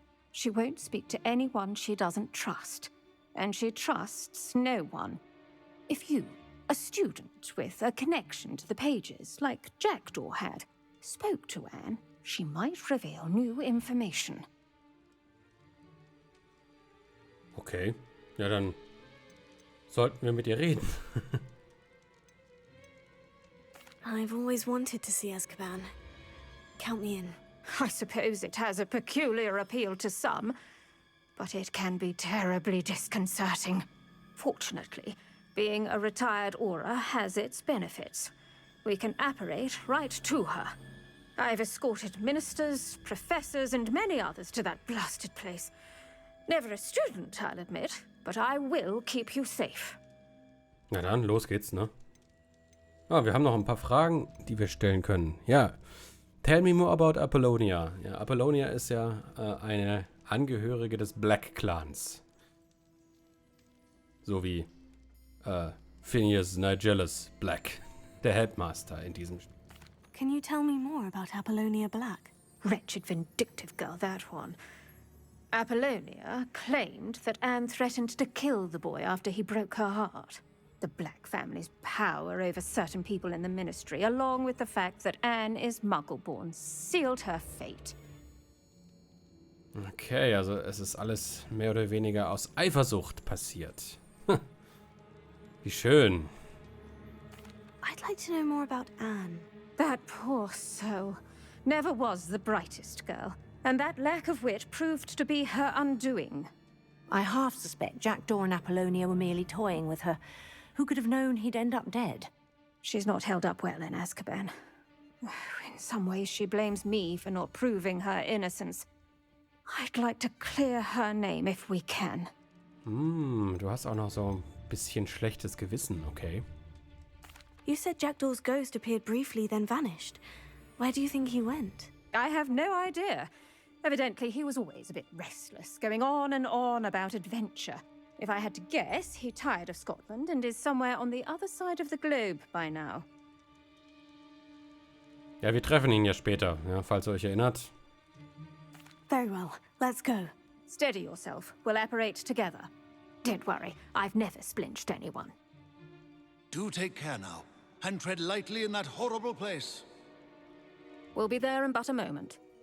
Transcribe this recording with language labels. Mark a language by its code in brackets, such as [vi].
[en] She won't speak to anyone she doesn't trust, and she trusts no one. If you, a student with a connection to the pages, like Jackdaw had, spoke to Anne, she might reveal new information. [de] Okay, ja dann sollten wir mit ihr reden. [en] I've always wanted to see Azkaban. Count me in. I suppose it has a peculiar appeal to some, but it can be terribly disconcerting. Fortunately, being a retired Auror has its benefits. We can apparate right to her. I've escorted ministers, professors, and many others to that blasted place. Never a student, I'll admit, but I will keep you safe. [de] Na dann, los geht's, ne? Oh, wir haben noch ein paar Fragen, die wir stellen können. Ja. [en] Tell me more about Apollonia. [de] Ja, Apollonia ist ja eine Angehörige des Black Clans. So wie Phineas Nigellus Black, der Headmaster in diesem Spiel. [en] Can you tell me more about Apollonia Black? Wretched, vindictive girl, that one. Apollonia claimed that Anne threatened to kill the boy after he broke her heart. The Black family's power over certain people in the Ministry, along with the fact that Anne is Muggle-born, sealed her fate. [de] Okay, also es ist alles mehr oder weniger aus Eifersucht passiert. Wie schön. [en] I'd like to know more about Anne. That poor soul never was the brightest girl, and that lack of wit proved to be her undoing. I half suspect Jackdaw and Apollonia were merely toying with her. Who could have known he'd end up dead? She's not held up well in Azkaban. In some ways, she blames me for not proving her innocence. I'd like to clear her name if we can. [de] Du hast auch noch so ein bisschen schlechtes Gewissen, okay. [en] You said Jackdaw's ghost appeared briefly, then vanished. Where do you think he went? I have no idea. Evidently, he was always a bit restless, going on and on about adventure. If I had to guess, he tired of Scotland and is somewhere on the other side of the globe by now. [de] Ja, wir treffen ihn ja später, ja, falls ihr euch erinnert. [en] Very well, let's go. Steady yourself. We'll apparate together. Don't worry, I've never splinched anyone. Do take care now, and tread lightly in that horrible place. We'll be there in but a moment.